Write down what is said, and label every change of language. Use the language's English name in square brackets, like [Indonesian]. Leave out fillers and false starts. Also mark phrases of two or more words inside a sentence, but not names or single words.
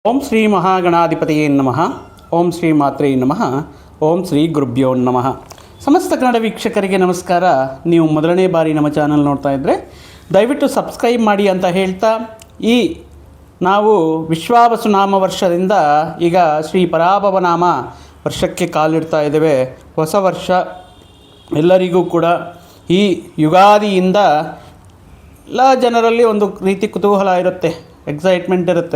[Sanskrit] ಓಂ ಶ್ರೀ ಮಹಾಗಣಾಧಿಪತಿಯೇ ನಮಃ. ಓಂ ಶ್ರೀ ಮಾತ್ರೇ ನಮಃ. ಓಂ ಶ್ರೀ ಗುರುಭ್ಯೋ ನಮಃ. [Kannada] ಸಮಸ್ತ ಕನ್ನಡ ವೀಕ್ಷಕರಿಗೆ ನಮಸ್ಕಾರ. ನೀವು ಮೊದಲನೇ ಬಾರಿ ನಮ್ಮ ಚಾನಲ್ ನೋಡ್ತಾ ಇದ್ದರೆ ದಯವಿಟ್ಟು ಸಬ್ಸ್ಕ್ರೈಬ್ ಮಾಡಿ ಅಂತ ಹೇಳ್ತಾ, ನಾವು ವಿಶ್ವಾವಸು ನಾಮ ವರ್ಷದಿಂದ ಈಗ ಶ್ರೀ ಪರಾಭವ ನಾಮ ವರ್ಷಕ್ಕೆ ಕಾಲಿಡ್ತಾ ಇದ್ದೇವೆ. ಹೊಸ ವರ್ಷ ಎಲ್ಲರಿಗೂ ಕೂಡ ಈ ಯುಗಾದಿಯಿಂದ ಎಲ್ಲ ಜನರಲ್ಲಿ ಒಂದು ರೀತಿ ಕುತೂಹಲ ಇರುತ್ತೆ, ಎಕ್ಸೈಟ್ಮೆಂಟ್ ಇರುತ್ತೆ.